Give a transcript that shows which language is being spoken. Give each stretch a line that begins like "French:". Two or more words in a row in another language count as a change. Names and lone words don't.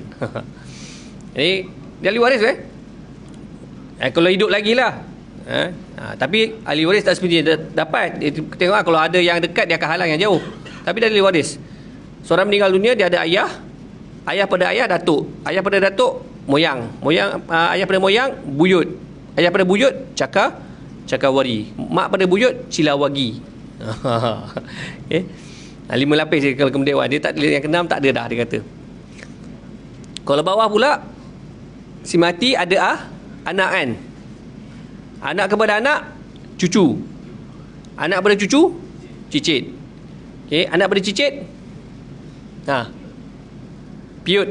Malay: Jadi dia ahli waris kalau hidup lagi lah. Tapi ahli waris tak sebenarnya dapat. Tengok kalau ada yang dekat dia akan halang yang jauh. Tapi dia ahli waris. Seorang meninggal dunia dia ada ayah. Ayah pada ayah datuk. Ayah pada datuk moyang. Ayah pada moyang buyut. Ayah pada buyut cakawari. Mak pada buyut cilawagi. Okay. 5 lapis je kalau kemudian dia tak ada, yang keenam tak ada dah dia kata. Kalau bawah pula si mati ada anak kan. Anak kepada anak cucu. Anak pada cucu cicit. Okey, anak pada cicit piut.